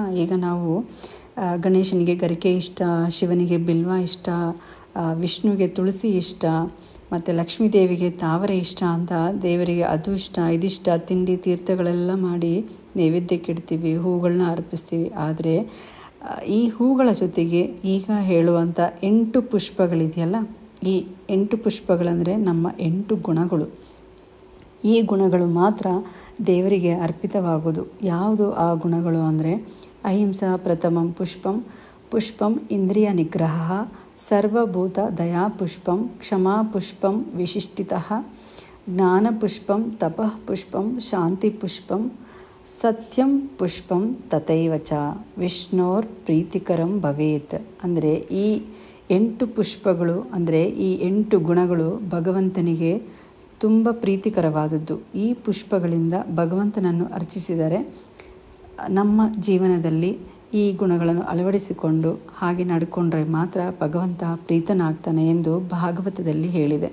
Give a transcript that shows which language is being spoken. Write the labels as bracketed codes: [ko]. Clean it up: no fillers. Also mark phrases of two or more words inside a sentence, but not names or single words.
[kn] ಈಗ ನಾವು ಗಣೇಶನಿಗೆ ಗರಿಕೆ ಇಷ್ಟ, ಶಿವನಿಗೆ ಬಿಲ್ವ ಇಷ್ಟ, ವಿಷ್ಣುವಿಗೆ ತುಳಸಿ ಇಷ್ಟ, ಮತ್ತು ಲಕ್ಷ್ಮೀ ದೇವಿಗೆ ತಾವರೆ ಇಷ್ಟ ಅಂತ ದೇವರಿಗೆ ಅದು ಇಷ್ಟ, ಇದಿಷ್ಟ, ತಿಂಡಿ ತೀರ್ಥಗಳೆಲ್ಲ ಮಾಡಿ ನೈವೇದ್ಯಕ್ಕೆ ಇಡ್ತೀವಿ, ಹೂಗಳನ್ನ ಅರ್ಪಿಸ್ತೀವಿ. ಆದರೆ ಈ ಹೂಗಳ ಜೊತೆಗೆ ಈಗ ಹೇಳುವಂಥ 8 ಪುಷ್ಪಗಳಿದೆಯಲ್ಲ, ಈ 8 ಪುಷ್ಪಗಳಂದರೆ ನಮ್ಮ 8 ಗುಣಗಳು. ಈ ಗುಣಗಳು ಮಾತ್ರ ದೇವರಿಗೆ ಅರ್ಪಿತವಾಗುವುದು. ಯಾವುದು ಆ ಗುಣಗಳು ಅಂದರೆ, [sa] ಅಹಿಂಸಾ ಪ್ರಥಮಂ ಪುಷ್ಪಂ, ಪುಷ್ಪಂ ಇಂದ್ರಿಯ ನಿಗ್ರಹ, ಸರ್ವಭೂತ ದಯಾ ಪುಷ್ಪಂ, ಕ್ಷಮಾ ಪುಷ್ಪಂ ವಿಶಿಷ್ಟಿತಃ, ಜ್ಞಾನ ಪುಷ್ಪಂ, ತಪಃ ಪುಷ್ಪಂ, ಶಾಂತಿ ಪುಷ್ಪಂ, ಸತ್ಯಂ ಪುಷ್ಪಂ ತಥೈವ ಚ ವಿಷ್ಣೋರ್ ಪ್ರೀತಿಕರಂ ಭವೇತ್. [kn] ಅಂದರೆ ಈ 8 ಪುಷ್ಪಗಳು, ಅಂದರೆ ಈ 8 ಗುಣಗಳು ಭಗವಂತನಿಗೆ ತುಂಬ ಪ್ರೀತಿಕರವಾದದ್ದು. ಈ ಪುಷ್ಪಗಳಿಂದ ಭಗವಂತನನ್ನು ಅರ್ಚಿಸಿದರೆ ನಮ್ಮ ಜೀವನದಲ್ಲಿ ಈ ಗುಣಗಳನ್ನು ಅಳವಡಿಸಿಕೊಂಡು ಹಾಗೆ ನಡ್ಕೊಂಡ್ರೆ ಮಾತ್ರ ಭಗವಂತ ಪ್ರೀತನಾಗ್ತಾನೆ ಎಂದು ಭಾಗವತದಲ್ಲಿ ಹೇಳಿದೆ.